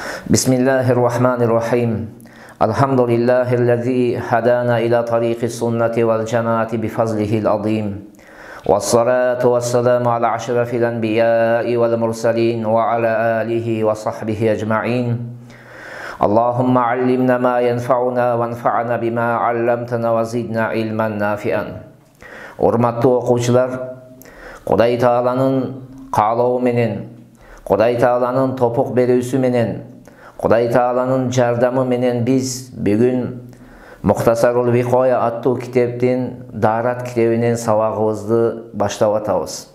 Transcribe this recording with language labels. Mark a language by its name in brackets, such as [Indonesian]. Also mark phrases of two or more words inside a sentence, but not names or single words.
[Arabic] بسم الله الرحمن الرحيم الحمد لله الذي هدانا إلى طريق السنة والجماعة بفضله العظيم والصلاة والسلام على أشرف الأنبياء والمرسلين وعلى آله وصحبه أجمعين اللهم علمنا ما ينفعنا وانفعنا بما علمتنا وزدنا علما نافعا. [Kyrgyz] Урматтуу окуучулар, Кудай Тааланын каалоо менен, Кудай Тааланын топук берүүсү менен, Кудай Тааланын жардамы менен биз бүгүн Мухтасарул Викоя аттуу китептин Даарат китебинен сабагыбызды баштап атабыз.